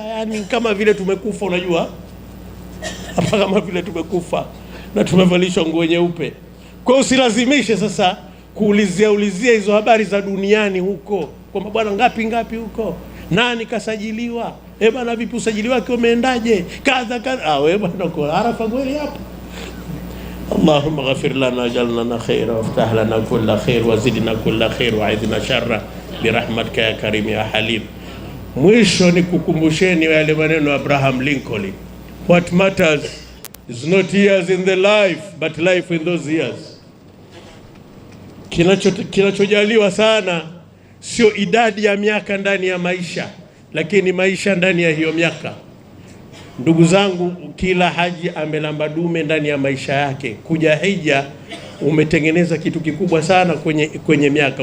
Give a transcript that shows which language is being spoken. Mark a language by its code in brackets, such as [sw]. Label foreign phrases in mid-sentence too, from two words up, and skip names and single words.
[sw] Yani kama vile tumekufa, unajua hapa, kama vile tumekufa na tumevalishwa nguo nyeupe. Kwa hiyo usilazimishe sasa kuulizia hizo habari za duniani huko, kwamba bwana ngapi huko, nani kasajiliwa, bwana vipi usajili wake umeendaje, kadha. Wewe bwana uko Arafa kweli hapo. [ar] اللهم اغفر لنا جلنا خيرا وافتح لنا كل خير وزدنا كل خير وأعذنا شرا برحمتك يا كريم يا حليم. [sw] Mwisho ni kukumbusheni yale maneno Abraham Lincoln, [en] what matters is not years in the life but life in those years. [sw] Kinachojaliwa sana sio idadi ya miaka ndani ya maisha, lakini maisha ndani ya hiyo miaka. Ndugu zangu, kila haji amelamba dume ndani ya maisha yake. Kuja hija umetengeneza kitu kikubwa sana kwenye miaka.